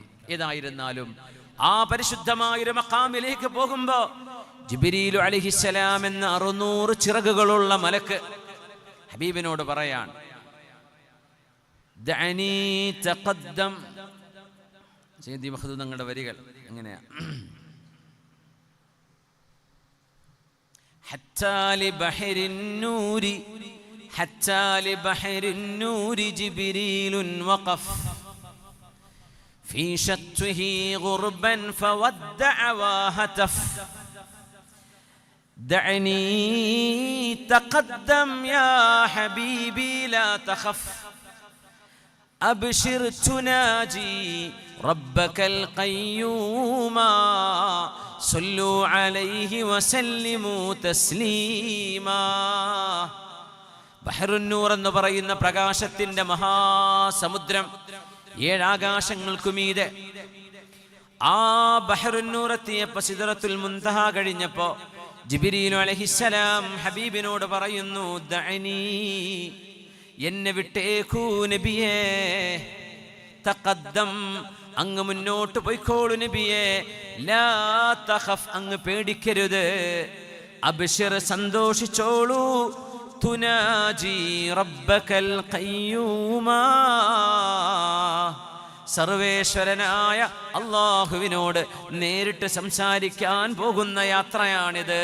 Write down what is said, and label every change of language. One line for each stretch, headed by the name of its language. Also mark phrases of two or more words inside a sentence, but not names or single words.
Malayalam: ഏതായിരുന്നാലും ആ പരിശുദ്ധമായ മഖാമിലേക്ക് പോകുമ്പോൾ ജിബ്രീലു അലൈഹിസ്സലാം എന്ന 600 ചിറകുകളുള്ള മലക്ക് ഹബീബിനോട് പറയാൻ,
Arabic: دعني تقدم.
Malayalam: സയ്യിദി മഖ്ദൂം തങ്ങളുടെ വരികൾ എങ്ങനെയാ?
Arabic: حتى لبحر النور جبريل وقف في شطه غربا فودع وهتف دعني تقدم يا حبيبي لا تخف أبشر تناجي ربك القيوم صلوا عليه وسلموا تسليما.
Malayalam: ബഹറുന്നൂർ എന്ന് പറയുന്ന പ്രകാശത്തിന്റെ മഹാസമുദ്രം, 7 ആകാശങ്ങൾക്കുമീതെ. ആ ബഹറുന്നൂർ എത്തിയപ്പോ സിദ്റത്തുൽ മുൻതഹ കഴിഞ്ഞപ്പോ ജിബ്രീൽ അലൈഹിസ്സലാം ഹബീബിനോട് പറയുന്നു, ദഅനി, എന്നെ വിട്ടേക്കൂ നബിയേ, തഖദ്ദം, അങ്ങ് മുന്നോട്ട് പോയിക്കോളൂ നബിയേ,
Arabic: لا تخف,
Malayalam: അങ്ങ് പേടിക്കരുത്, അബ്ശിർ, സന്തോഷിച്ചോളൂ,
Arabic: تناجي ربك القيوم,
Malayalam: സർവേശ്വരനായ അല്ലാഹുവിനോട് നേരിട്ട് സംസാരിക്കാൻ പോകുന്ന യാത്രയാണിത്.